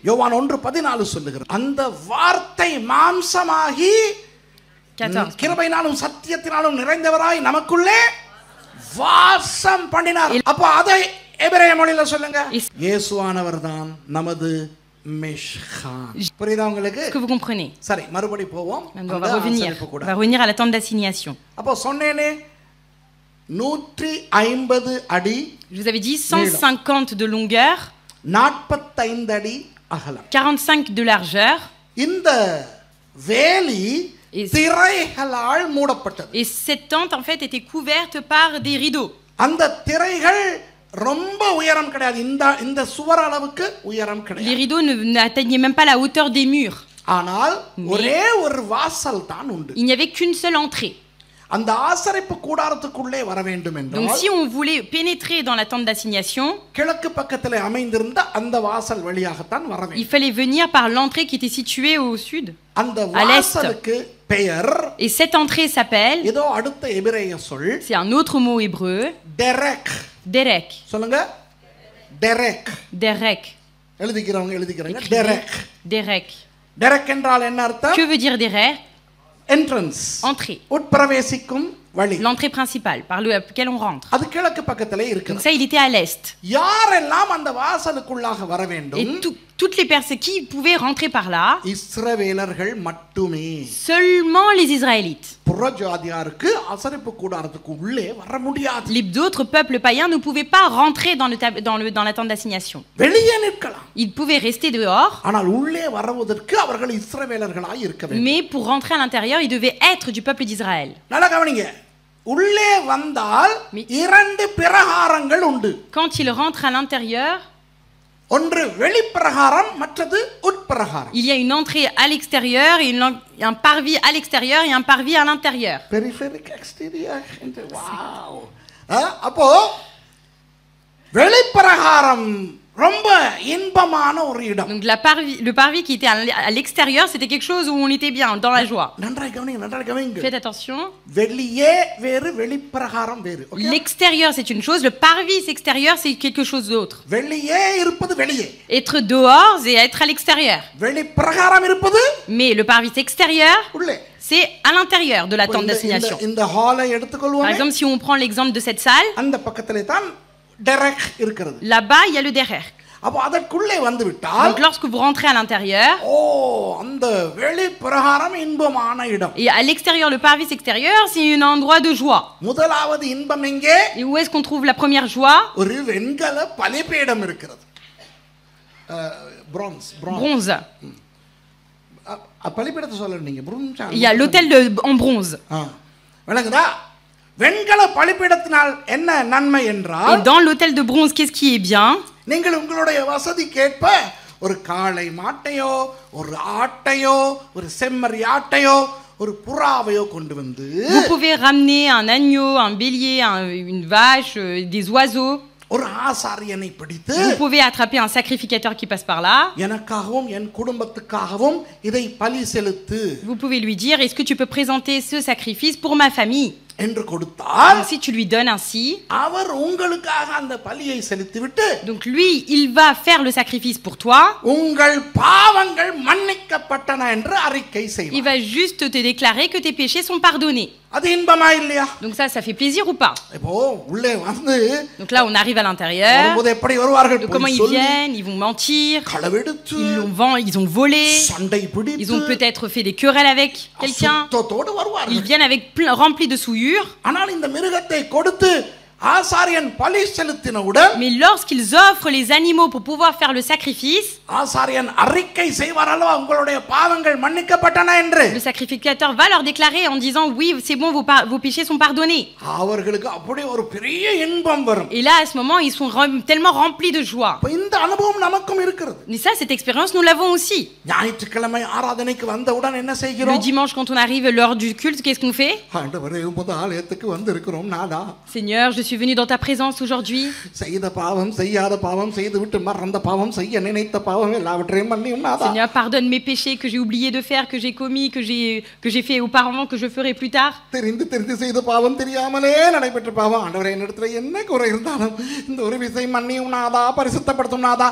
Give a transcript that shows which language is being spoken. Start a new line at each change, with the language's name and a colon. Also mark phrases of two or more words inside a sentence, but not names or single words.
Tamil: யோவான் 1:14 சொல்லுகிறது, அந்த வார்த்தை மாம்சமாகி கிருபையினாலும் சத்தியத்தினாலும் நிறைந்தவராய் நமக்குள்ளே வாசம் பண்ணினார். அப்போ அதை எபிரேய மொழியில சொல்லுங்க, இயேசுவானவர் தான் நமது மிஷ்கான். புரியுதா உங்களுக்கு?
French: Est-ce que vous comprenez?
Tamil: சரி, மறுபடி போவோம்.
French: On va revenir à la tente d'assignation.
Tamil: அப்போ சொன்னேனே 150 அடி,
French: Je vous avais dit 150 de longueur,
Tamil: 45 அடி அகலம்,
French: 45 de largeur.
Tamil: இந்த வேலி திரைகளால் மூடப்பட்டது.
French: Et cette tente en fait était couverte par des rideaux.
Tamil: அந்த திரைகள் ரொம்ப உயரம் கிடையாது, இந்த சுவர் அளவுக்கு உயரம்
French: Les
Tamil: கிடையாது.
French: rideaux n'atteignaient même pas la hauteur des murs.
Tamil: ஆனால் ஒரே ஒரு வாசல் தான் உண்டு.
French: Il n'y avait qu'une seule entrée.
Tamil: அந்த ஆசரிப்பு கூடாரத்துக்குள்ளே வர வேண்டும்
French: Donc
Tamil: என்றால்
French: si on voulait pénétrer dans la tente d'assignation,
Tamil: கிழக்கு பக்கத்திலே அமைந்திருந்த அந்த வாசல் வழியாகத்தான் வர வேண்டும்.
French: il fallait venir par l'entrée qui était située au sud.
Tamil: அந்த
French: à l'est.
Tamil: வாசலுக்கு பெயர்,
French: Et cette entrée s'appelle,
Tamil: ஏதோ அடுத்த எபிரேய சொல்,
French: c'est un autre mot hébreu,
Tamil: டெரெக்.
French: derek.
Tamil: சொல்லுங்க, டெரெக்.
French: Derek.
Tamil: எழுதிக்கிறவங்க டெரெக்.
French: Derek.
Tamil: டெரெக் என்றால் என்ன அர்த்தம்?
French: Que veut dire derek?
Tamil: என்ட்ரன்ஸ்,
French: Entrée.
Tamil: உட்பிரவேசிக்கும் வழி.
French: L'entrée principale par laquelle on rentre.
Tamil: அது கிழக்கு பக்கத்திலே
French: Donc
Tamil: இருக்குது.
French: ça, il était à l'est.
Tamil: யாரெல்லாம் அந்த வாசலுக்குள்ளாக வர
French: Et
Tamil: வேண்டும்?
French: toutes les personnes qui pouvaient rentrer par là,
Tamil: இஸ்ரவேலர்கள் மட்டுமே.
French: seulement les Israélites.
Tamil: புறஜாதியாருக்கு ஆசரிப்பு கூடாரத்துக்கு உள்ளே வர முடியாது.
French: Les d'autres peuples païens ne pouvaient pas rentrer dans la tente d'assignation.
Tamil: வெளியே நிற்கலாம்,
French: Ils pouvaient rester dehors,
Tamil: ஆனால் உள்ளே வருவதற்கு அவர்கள் இஸ்ரவேலர்களாய் இருக்க வேண்டும்.
French: mais pour rentrer à l'intérieur, ils devaient être du peuple d'Israël.
Tamil: நல்லா கவனிங்க, உள்ளே வந்தால் 2 பிரகாரங்கள் உண்டு.
French: Quand ils rentrent à l'intérieur,
Tamil: ஒன்று வெளிப்பிரகாரம், மற்றது உட்பிரகாரம்.
French: il y a une entrée à l'extérieur et un parvis à l'extérieur et un parvis à l'intérieur. périphérique extérieur. வாவ்.
Tamil: அப்போ வெளிப்பிரகாரம் ரொம்ப இன்பமான ஒரு இடம்.
French: Donc le parvis qui était à l'extérieur, c'était quelque chose où on était bien, dans la joie.
Tamil: நன்றாய் கவனிங்க.
French: Faites attention.
Tamil: வெளியே வேறு, வெளிப்பிரகாரம் வேறு.
French: L'extérieur, c'est une chose. Le parvis extérieur, c'est quelque chose d'autre.
Tamil: வெளியே இருப்பது வெளியே,
French: Être dehors et être à l'extérieur.
Tamil: வெளிப்பிரகாரம் இருப்பது
French: Mais le parvis extérieur,
Tamil: உள்ளே.
French: c'est à l'intérieur de la tente d'assignation.
Tamil: இந்த ஹாலை
French: Par
Tamil: எடுத்துக்கொள்வோம்.
French: exemple, si on prend l'exemple de cette salle,
Tamil: அந்த பக்கத்திலே தான் டெரெக் இருக்கிறது.
French: là-bas, il y a le derrière.
Tamil: அப்போ அதற்குள்ளே வந்து விட்டால்,
French: Donc lorsque vous rentrez à l'intérieur,
Tamil: அந்த வெளிப்பிரகாரம் இன்பமான இடம்.
French: et à l'extérieur, le parvis extérieur, c'est un endroit de joie.
Tamil: முதலாவது இன்பம் எங்கே?
French: Et où est-ce qu'on trouve la première joie?
Tamil: ஒரு வெண்கல பலிபீடம் இருக்கிறது.
French: Bronze.
Tamil: பலிபீடத்தை சொல்ல நீங்க bronze.
French: Il y a l'autel en bronze.
Tamil: விளங்குதா? வெண்கல பலிபீடத்தினால் என்ன நன்மை என்றால்,
French: Et dans l'autel de bronze, qu'est-ce qui est bien?
Tamil: நீங்கள் உங்களுடைய வசதிக்கேற்ப ஒரு காளை மாட்டையோ ஒரு ஆட்டையோ ஒரு செம்மறி ஆட்டையோ ஒரு புறாவையோ கொண்டு வந்து
French: Vous pouvez ramener un agneau, un bélier, une vache, des oiseaux.
Tamil: ஒரு ஆசாரியனை பிடித்து
French: Vous pouvez attraper un sacrificateur qui passe par là.
Tamil: எனக்காகவும் என் குடும்பத்துக்காகவும் இதை பலி செலுத்து
French: Vous pouvez lui dire, est-ce que tu peux présenter ce sacrifice pour ma famille?
Tamil: என்று கொடுத்தால்
French: Donc, si tu lui donnes ainsi,
Tamil: அவர் உங்களுக்காக அந்த பலியை செலுத்திவிட்டு
French: donc lui, il va faire le sacrifice pour toi.
Tamil: உங்கள் பாவங்கள் மன்னிக்கப்பட்டன என்று அறிக்கை
French: Il
Tamil: செய்வார்.
French: va juste te déclarer que tes péchés sont pardonnés.
Tamil: அது இன்பமா இல்லையா?
French: Donc ça fait plaisir ou pas?
Tamil: இப்போ உள்ளே வந்து
French: Donc là, on arrive à l'intérieur.
Tamil: வரும்போது எப்படி வருவார்கள்?
French: Donc comment
Tamil: பொய்
French: ils
Tamil: சொல்லி,
French: viennent? Ils vont mentir.
Tamil: களவெடுத்து,
French: Ils ont volé.
Tamil: சண்டை
French: Ils
Tamil: பிடித்து,
French: ont peut-être fait des querelles avec quelqu'un.
Tamil: அசுத்தத்தோடு
French: Ils
Tamil: வருவார்கள்.
French: viennent avec remplis de souillure.
Tamil: ஆனால் இந்த மிருகத்தை கொடுத்து ஆசாரியன் பலி செலுத்தினவுடன்
French: Mais lorsqu'ils offrent les animaux pour pouvoir faire le sacrifice,
Tamil: ஆசாரியன் அறிக்கை செய்வார் அல்லவா உங்களுடைய பாவங்கள் மன்னிக்கப்பட்டன என்று.
French: le sacrificateur va leur déclarer en disant oui, c'est bon, vos péchés sont pardonnés.
Tamil: அவர்களுக்கு அப்படி ஒரு பெரிய இன்பம் வரும்.
French: Et là, à ce moment, ils sont tellement remplis de joie.
Tamil: இப்ப இந்த அனுபவம் நமக்கும் இருக்கிறது.
French: Mais ça, cette expérience, nous l'avons aussi.
Tamil: ஞாயிற்றுக்கிழமை ஆராதனைக்கு வந்தவுடன் என்ன
French: Le
Tamil: செய்கிறோம்?
French: dimanche, quand on arrive l'heure du culte, qu'est-ce qu'on fait?
Tamil: ஆண்டவரே உமது ஆலயத்துக்கு வந்திருக்கிறோம் நாதா.
French: Seigneur, je suis venu dans ta présence aujourd'hui.
Tamil: செய்த பாவம் செய்யாத பாவம் செய்துவிட்டு மறந்த பாவம் செய்ய நினைத்த பாவம் எல்லாவற்றையும் மன்னியும் நாதா.
French: Seigneur, pardonne mes péchés que j'ai oublié de faire, que j'ai commis, que j'ai fait auparavant, que je ferai plus tard.
Tamil: தெரிந்து தெரிந்து செய்த பாவம் தெரியாமலே நடைபெற்ற பாவம் ஆண்டவரே என்னிடத்துல என்ன குறை இருந்தாலும் இந்த ஒரு விசை மன்னியும் நாதா பரிசுத்தப்படுத்தும் நாதா.